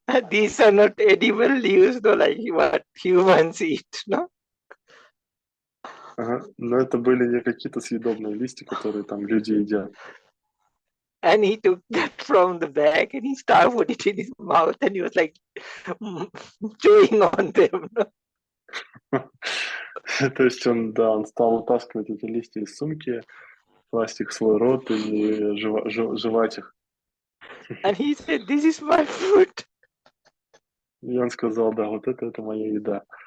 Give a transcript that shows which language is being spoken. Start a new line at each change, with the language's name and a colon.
English: These are not edible leaves, no, like what humans eat, no?
Russian: Ага. Но это были не какие-то съедобные листья, которые там люди едят.
English: And he took that from the bag and he started putting it in his mouth and he was like chewing on them. No?
Russian: То есть он стал утаскивать эти листья из сумки, класть их в свой рот и жевать их.
English: And he said, "This is my food."
Russian: И он сказал, да, вот это моя еда.